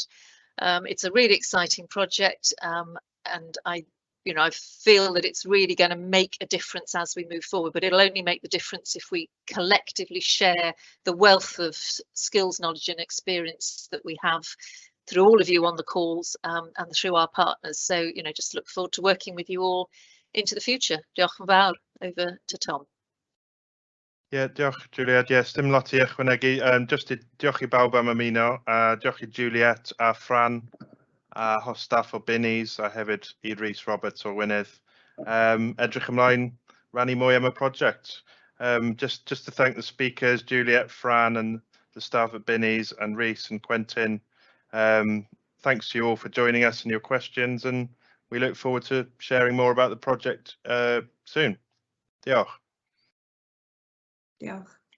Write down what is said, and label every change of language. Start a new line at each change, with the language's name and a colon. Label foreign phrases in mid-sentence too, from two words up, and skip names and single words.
English: It's a really exciting project, and I feel that it's really going to make a difference as we move forward, but it'll only make the difference if we collectively share the wealth of skills, knowledge and experience that we have through all of you on the calls and through our partners. So, you know, just look forward to working with you all into the future.
Welsh: Diolch yn fawr.
English: Over to Tom. Yeah,
Welsh: diolch Juliet. Yes, dim lot I ychwanegu. Just diolch I bawb am ymuno. Diolch I Juliet a Fran, a host staff o Binnies, a hefyd I Rhys Roberts o Gwynedd. Edrych ymlaen rannu mwy am y project.
English: Just to thank the speakers, Juliet, Fran and the staff at Binnies and Rhys and Quentin. Thanks to you all for joining us and your questions, and we look forward to sharing more about the project soon.
Welsh: Diolch. Diolch.